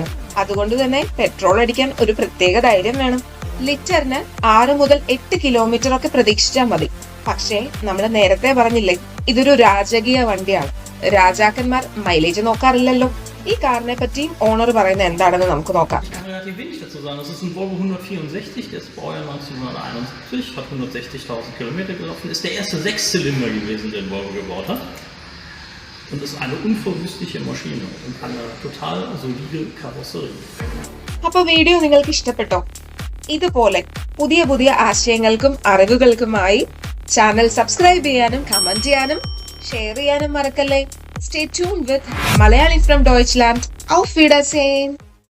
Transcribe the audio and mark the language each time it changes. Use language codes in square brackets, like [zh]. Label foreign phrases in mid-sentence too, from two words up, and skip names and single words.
[ml] അതുകൊണ്ട് തന്നെ പെട്രോൾ അടിക്കാൻ ഒരു പ്രത്യേക ധൈര്യം വേണം. ലിറ്ററിന് 6 മുതൽ 8 കിലോമീറ്റർ ഒക്കെ പ്രതീക്ഷിച്ചാൽ മതി. പക്ഷേ നമ്മൾ നേരത്തെ പറഞ്ഞില്ലേ, ഇതൊരു രാജകീയ വണ്ടിയാണ്. രാജാക്കന്മാർ മൈലേജ് നോക്കാറില്ലല്ലോ. ഈ കാറിനെ പറ്റിയും ഓണർ പറയുന്നത് എന്താണെന്ന് നമുക്ക് നോക്കാം. [de] Relativ wenig dazu sagen. Das ist ein Volvo 164, der ist Baujahr 1971, hat 160.000 Kilometer gelaufen, ist der erste Sechszylinder gewesen, den Volvo gebaut hat. Und ist eine unverwüstliche Maschine und eine total solide Karosserie. [ml] അപ്പൊ വീഡിയോ നിങ്ങൾക്ക് ഇഷ്ടപ്പെട്ടോ? ഇതുപോലെ പുതിയ പുതിയ ആശയങ്ങൾക്കും അറിവുകൾക്കുമായി [en] channel subscribe [ml] ചെയ്യാനും കമന്റ് ചെയ്യാനും ഷെയർ ചെയ്യാനും മറക്കല്ലേ. [en] Stay tuned with Malayali from Deutschland. [de] Auf Wiedersehen.